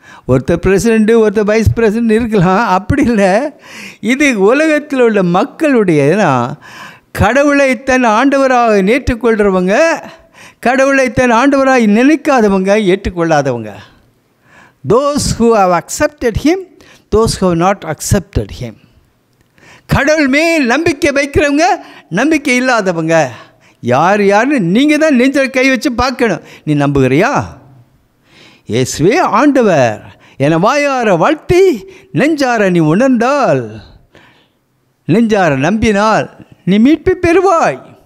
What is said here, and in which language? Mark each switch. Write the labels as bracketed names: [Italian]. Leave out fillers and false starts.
[Tamil] ஒருத்தர் பிரசிடெண்ட்டு, ஒருத்தர் wise president இருக்கலாம். அப்படி இல்லை, இது உலகத்தில் உள்ள மக்களுடைய கடவுளை தன் ஆண்டவராக ஏற்றுக்கொள்கிறவங்க, கடவுளை தன் ஆண்டவராக நினைக்காதவங்க, ஏற்றுக்கொள்ளாதவங்க. [English] those who have accepted him, those who have not accepted him. [Tamil] கடவுள் மேல் நம்பிக்கை வைக்கிறவங்க, நம்பிக்கை இல்லாதவங்க. யாருன்னு நீங்கள் தான் நெஞ்சில் கை வச்சு பார்க்கணும். நீ நம்புகிறியா? இயேசுவே ஆண்டவர் என வாயார வாழ்த்தி நெஞ்சார நீ உணர்ந்தால், நெஞ்சார நம்பினால் நீ மீட்பு பெறுவாய்.